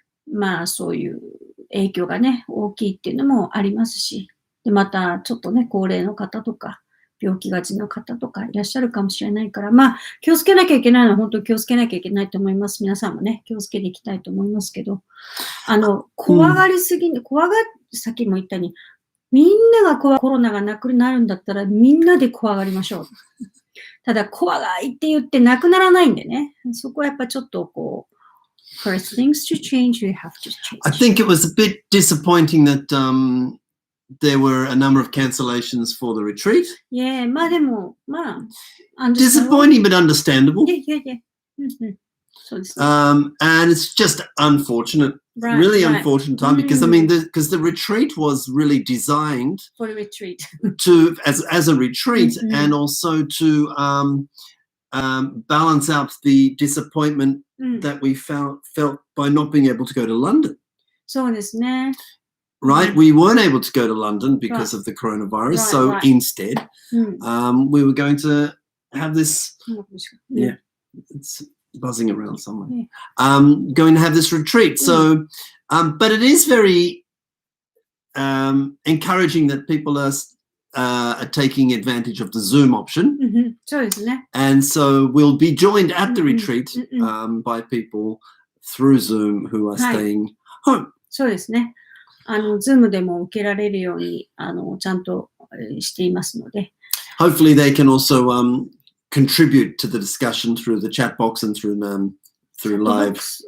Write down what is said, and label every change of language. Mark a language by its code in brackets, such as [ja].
[ja] まあそういう影響がね、大きいっていうのもありますし、でまたちょっとね、高齢の方とか、病気がちの方とかいらっしゃるかもしれないから、まあ気をつけなきゃいけないのは本当に気をつけなきゃいけないと思います。皆さんもね、気をつけていきたいと思いますけど、怖がりすぎ、さっきも言ったように、みんながコロナがなくなるんだったらみんなで怖がりましょう。ただ怖がいって言ってなくならないんでね、そこはやっぱちょっとこう、 [en] For things to change, you have to change. I think it was a bit disappointing that there were a number of cancellations for the retreat. [ja] Yeah, まあでも、まあ、 [en] disappointing but understandable. Yeah. So and it's just unfortunate, really unfortunate time because I mean, because the retreat was really designed for the retreat as a retreat and also to balance out the disappointment that we felt by not being able to go to London. [ja] そうですね。 [en] Right, we weren't able to go to London because of the coronavirus. So instead, we were going to have this. Yeah, it's buzzing around somewhere. Going to have this retreat. So, but it is very encouraging that people are taking advantage of the Zoom option. And so we'll be joined at the retreat by people through Zoom who are staying home. [ja] そうですね。 Zoom でも受けられるように、ちゃんとしていますので。 [en] Hopefully they can also contribute to the discussion through the chat box and through live.